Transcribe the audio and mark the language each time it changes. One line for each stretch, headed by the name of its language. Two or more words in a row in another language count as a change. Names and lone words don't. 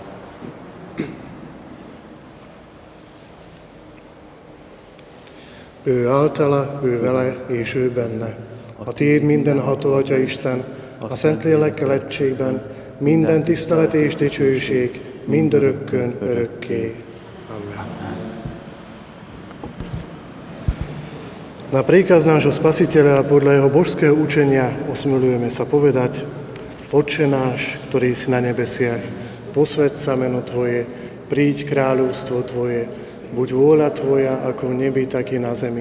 Hungarian: Ő általa, ő vele és ő benne. A tiéd mindenható Atya Isten, a Szentlélekkel egységben, minden tisztelet és dicsőség, mindörökkön örökké. Amen.
Slovak: Na príkaz nášho Spasiteľa a podľa jeho božského učenia osmilujeme sa povedať: Otče náš, ktorý si na nebesiach, posväť sa meno Tvoje, príď kráľovstvo Tvoje, buď vôľa Tvoja ako v nebi, tak i na zemi.